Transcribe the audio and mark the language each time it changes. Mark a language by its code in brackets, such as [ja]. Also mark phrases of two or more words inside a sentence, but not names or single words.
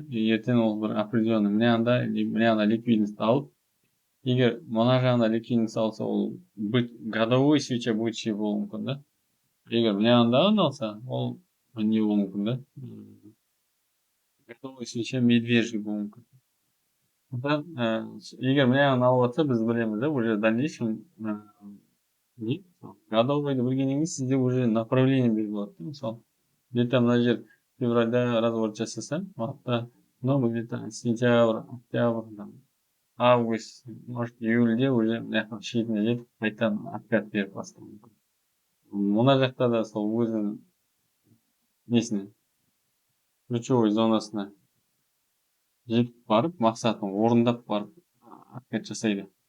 [kk] Ертең ол бір определенный мына ликвидность алып, егер мына жағында ликвидность алса, ол [ru] годовой свеча бычий [kk] болуы мүмкін да. Егер мына жағындағын алса, ол не болуы мүмкін да. [ru] Годовой свеча медвежий [kk] болуы мүмкін. Егер мына жағын алып жатса, біз білеміз да, [ru] уже в дальнейшем [kk] годовойды білгеннен кейін сізде уже направление белгілі болады. Мысалы, где-то мына жер февральда разворот жасаса, мартта, [ru] но где-то сентябрь, октябрь, август, может июльде уже [kk] мына жақтың шетіне жетіп, қайтадан откат беріп бастауы мүмкін. Мына жақта да сол өзінің несіне, ключевой зонасына жетіп барып, мақсатын орындап барып, откат жасайды.